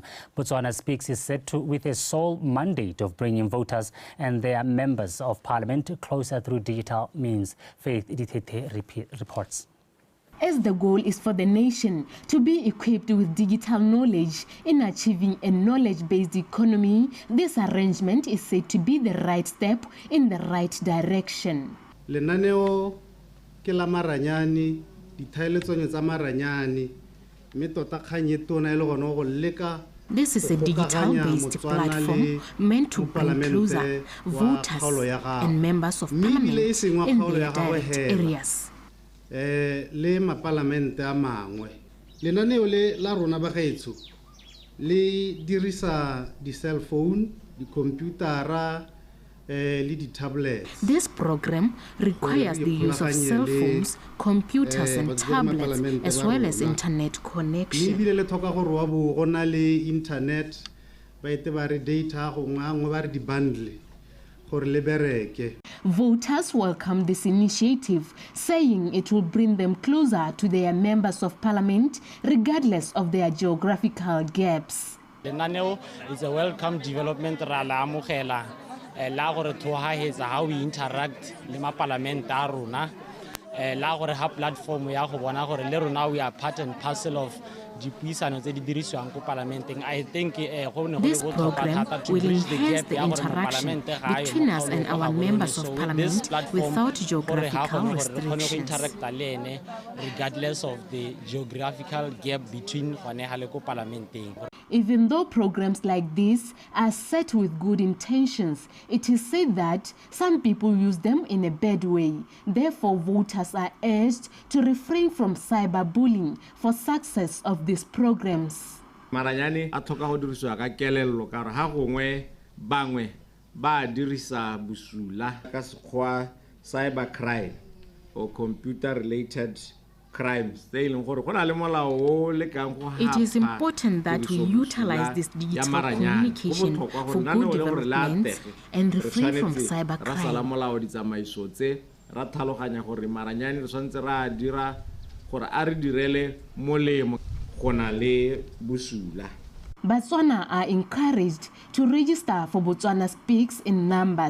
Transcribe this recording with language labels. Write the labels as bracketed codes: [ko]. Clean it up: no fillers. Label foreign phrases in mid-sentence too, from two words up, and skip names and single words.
[en] Botswana Speaks is set to with a sole mandate of bringing voters and their members of Parliament closer through digital means. Faith Ditete reports. As the goal is for the nation to be equipped with digital knowledge in achieving a knowledge-based economy, this arrangement is said to be the right step in the right direction. [tn] Lenaneo ke la maranyane, dithaeletsano tsa maranyane [en] This is a digital-based platform meant to bring closer voters and members of parliament in their direct areas. [tn] Le mapalamente a mangwe lenaneo le la rona ba gaetso le dirisa di cell phone di computera le di tablets. [en] This program requires the use of cell phones, computers and tablets as well as internet connection. [tn] Le le thoka gore wa bo gona le internet ba ite ba re data go ngwe ba re di bundle gore le bereke. [en] Voters welcome this initiative, saying it will bring them closer to their members of parliament, regardless of their geographical gaps. [tn] Lenaneo [en] is a welcome development [tn] ra la amogela la gore thoha hetsa [en] how we interact [tn] le ma parliament a rona la gore ha platform ya go bona gore le rona [en] we are part and parcel of [tn] dipuisano tse di dirisiwang ko parlamenteng. [en] I think this program will enhance the interaction between us and our members of parliament without geographical restrictions. Regardless of the geographical gap between parlamenteng. Even though programs like this are set with good intentions, it is said that some people use them in a bad way. Therefore, voters are urged to refrain from cyberbullying for success of these programs. [tn] Maranyane a thoka go dirisiwa ka kelello ka re ha gongwe bangwe ba dirisa busula ka sekgwa [en] cyber crime or computer related crimes. It is important that we utilize this digital communication for good development and refrain from cybercrime. Botswana are encouraged to register for Botswana Speaks in numbers.